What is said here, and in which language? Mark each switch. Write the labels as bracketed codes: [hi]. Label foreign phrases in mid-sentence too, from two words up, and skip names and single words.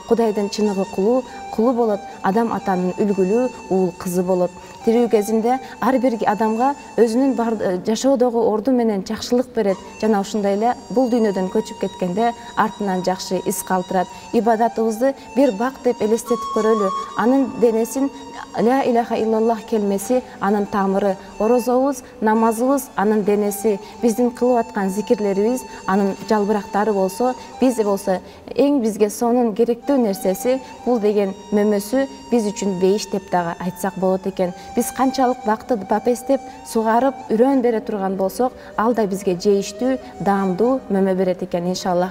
[ky] Кудайдын чыныгы кулу болот, адам атанын үлгүлүү уул кызы болот. тирүү кезинде ар бир адамга өзүнүн жашоодогу орду менен жакшылык берет. Жана ушундай эле бул дүйнөдөн көчүп кеткенде артынан жакшы из калтырат. Ибадатыбызды бир бак деп элестетип көрөлү. Анын денесин [ar] لا إله إلا الله [ky] келмеси анын тамыры, орозобуз, намазыбыз анын денеси, биздин кылып аткан зикирлерибиз анын жалбырактары болсо, биз болсо эң бизге сонун керектүү нерсеси бул деген мөмөсү биз үчүн бейиш деп дагы айтсак болот экен. Биз канчалык бакты бапестеп сугарып үрөн бере турган болсок, ал да бизге жейиштүү, даамдуу мөмө берет экен иншаллах.